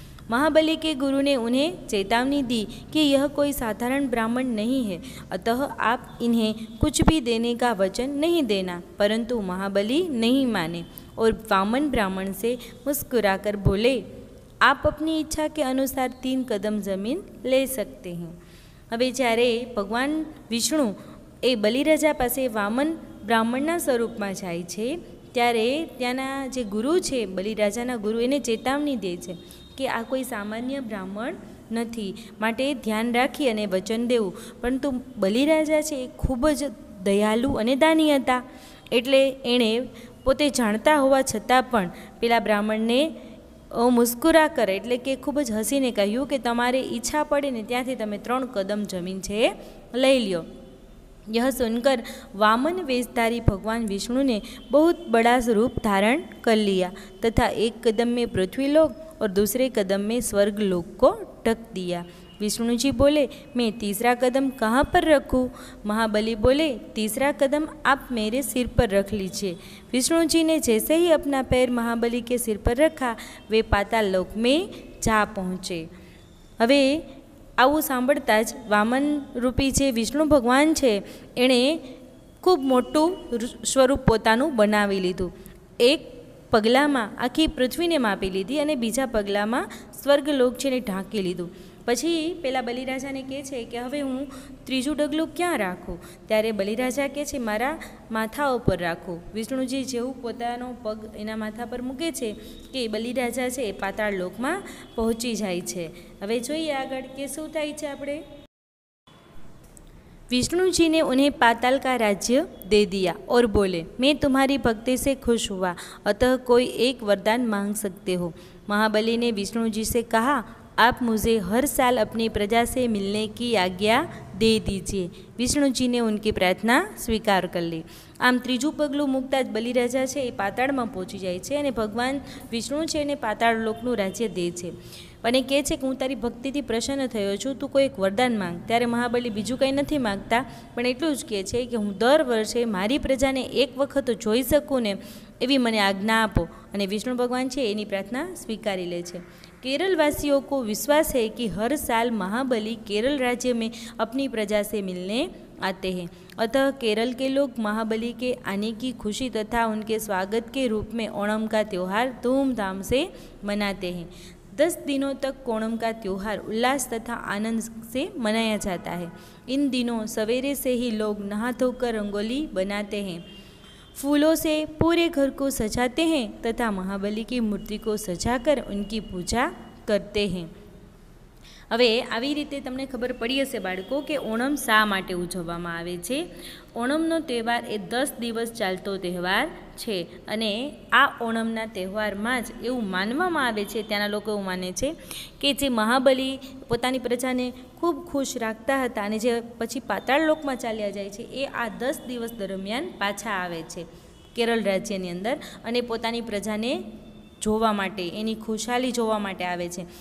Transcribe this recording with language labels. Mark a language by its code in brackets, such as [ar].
[hi] महाबली के गुरु ने उन्हें चेतावनी दी कि यह कोई साधारण ब्राह्मण नहीं है, अतः आप इन्हें कुछ भी देने का वचन नहीं देना. परंतु महाबली नहीं माने और वामन ब्राह्मण से मुस्कुराकर बोले, आप अपनी इच्छा के अनुसार 3 कदम ज़मीन ले सकते हैं. [gu] હવે જ્યારે ભગવાન વિષ્ણુ એ બલિરાજા પાસે વામન બ્રાહ્મણના સ્વરૂપમાં જાય છે ત્યારે ત્યાંના જે ગુરુ છે બલિરાજાના ગુરુ એને ચેતવણી દે છે કે આ કોઈ સામાન્ય બ્રાહ્મણ નથી, માટે ધ્યાન રાખી અને વચન દેવું. પરંતુ બલિરાજા છે એ ખૂબ જ દયાળુ અને દાની હતા, એટલે એણે પોતે જાણતા હોવા છતાં પણ પેલા બ્રાહ્મણને મુસ્કુરા કરે એટલે કે ખૂબ જ હસીને કહ્યું કે તમારે ઈચ્છા પડે ને ત્યાંથી તમે 3 કદમ જમીન છે એ લઈ લ્યો. [hi] यह सुनकर वामन वेशधारी भगवान विष्णु ने बहुत बड़ा रूप धारण कर लिया तथा एक कदम में पृथ्वीलोक और दूसरे कदम में स्वर्गलोक को ढक दिया. विष्णु जी बोले, मैं तीसरा कदम कहाँ पर रखूँ? महाबली बोले, तीसरा कदम आप मेरे सिर पर रख लीजिए. विष्णु जी ने जैसे ही अपना पैर महाबली के सिर पर रखा वे पाताल लोक में जा पहुँचे. [gu] હવે આવું સાંભળતા જ વામન રૂપી જે વિષ્ણુ ભગવાન છે એણે ખૂબ મોટું સ્વરૂપ પોતાનું બનાવી લીધું. એક પગલામાં આખી પૃથ્વીને માપી લીધી અને બીજા પગલામાં સ્વર્ગલોક છે એને ઢાંકી લીધું. પછી પેલા બલિરાજાને કહે છે કે હવે હું ત્રીજું ડગલું ક્યાં રાખું? ત્યારે બલિરાજા કહે છે મારા માથા ઉપર રાખું. વિષ્ણુજી જેવું પોતાનો પગ એના માથા પર મૂકે છે કે બલિરાજા છે એ પાતાળ લોકમાં પહોંચી જાય છે. હવે જોઈએ આગળ કે શું થાય છે. આપણે [hi] विष्णु जी ने उन्हें पाताल का राज्य दे दिया और बोले, मैं तुम्हारी भक्ति से खुश हुआ, अतः कोई एक वरदान मांग सकते हो. महाबली ने विष्णु जी से कहा, आप मुझे हर साल अपनी प्रजा से मिलने की आज्ञा दे दीजिए. विष्णु जी ने उनकी प्रार्थना स्वीकार कर ली. [gu] આમ ત્રીજું પગલું મૂકતા જ બલિરાજા છે એ પાતાળમાં પહોંચી જાય છે અને ભગવાન વિષ્ણુ છે એને પાતાળ લોકનું રાજ્ય દે છે અને કહે છે કે હું તારી ભક્તિથી પ્રસન્ન થયો છું, તું કોઈ એક વરદાન માંગ. ત્યારે મહાબલી બીજું કંઈ નથી માગતા, પણ એટલું જ કહે છે કે હું દર વર્ષે મારી પ્રજાને એક વખત જોઈ શકું ને એવી મને આજ્ઞા આપો. અને વિષ્ણુ ભગવાન છે એની પ્રાર્થના સ્વીકારી લે છે. [hi] केरल वासियों को विश्वास है कि हर साल महाबली केरल राज्य में अपनी प्रजा से मिलने आते हैं, अतः केरल के लोग महाबली के आने की खुशी तथा उनके स्वागत के रूप में ओणम का त्यौहार धूमधाम से मनाते हैं. 10 दिनों तक ओणम का त्यौहार उल्लास तथा आनंद से मनाया जाता है. इन दिनों सवेरे से ही लोग नहा धोकर रंगोली बनाते हैं, फूलों से पूरे घर को सजाते हैं तथा महाबली की मूर्ति को सजाकर उनकी पूजा करते हैं. [gu] હવે આવી રીતે તમને ખબર પડી હશે બાળકો કે ઓણમ શા માટે ઉજવવામાં આવે છે. ઓણમનો તહેવાર એ 10 દિવસ ચાલતો તહેવાર છે અને આ ઓણમના તહેવારમાં જ એવું માનવામાં આવે છે, ત્યાંના લોકો એવું માને છે કે જે મહાબલી પોતાની પ્રજાને ખૂબ ખુશ રાખતા હતા અને જે પછી પાતાળ લોકમાં ચાલ્યા જાય છે એ આ 10 દિવસ દરમિયાન પાછા આવે છે કેરળ રાજ્યની અંદર અને પોતાની પ્રજાને જોવા માટે, એની ખુશાલી જોવા માટે આવે છે.